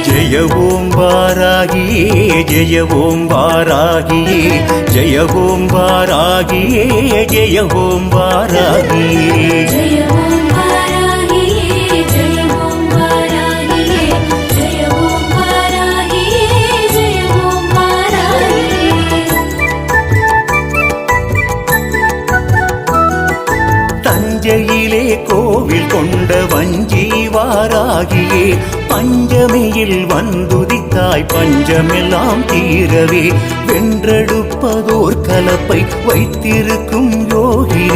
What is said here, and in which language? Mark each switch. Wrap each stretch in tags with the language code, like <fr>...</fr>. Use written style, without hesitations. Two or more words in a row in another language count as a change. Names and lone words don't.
<sa>जय ओम वारागिये जय ओम वारागिये जय ओम वारागिये जय ओम वारागिये जय ओम वारागिये जय ओम वारागिये जय ओम वारागिये जय ओम वारागिये</sa> <ta>தஞ்சையிலே கோவில் கொண்ட வஞ்சி வாராகியே பஞ்சமியில் வந்துதித்தாய் பஞ்சமெல்லாம் தீரவே வென்றெடுப்பதோர் கலப்பை வைத்திருக்கும் யோகினி</ta>